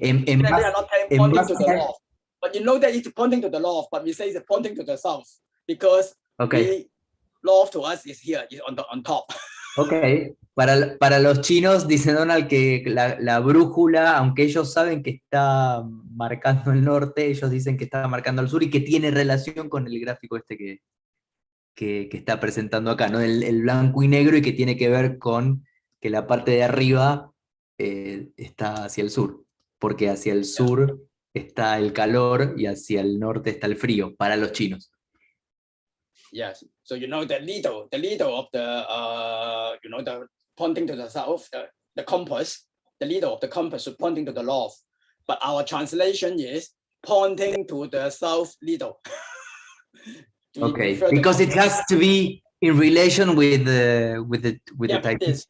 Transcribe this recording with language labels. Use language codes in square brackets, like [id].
[en] are not pointing to the north. But you know that it's pointing to the north, but we say it's pointing to the south because north to us is here, is on top. [es] Ok, para los chinos, dice Donald que la brújula, aunque ellos saben que está marcando el norte, ellos dicen que está marcando el sur y que tiene relación con el gráfico este que está presentando acá, ¿no? El blanco y negro, y que tiene que ver con que la parte de arriba está hacia el sur, porque hacia el sur está el calor y hacia el norte está el frío, para los chinos. [en] Yes, so you know the needle of the you know, the pointing to the south, the compass, the needle of the compass is pointing to the north, but our translation is pointing to the south needle. Okay, because it has to be in relation with the type.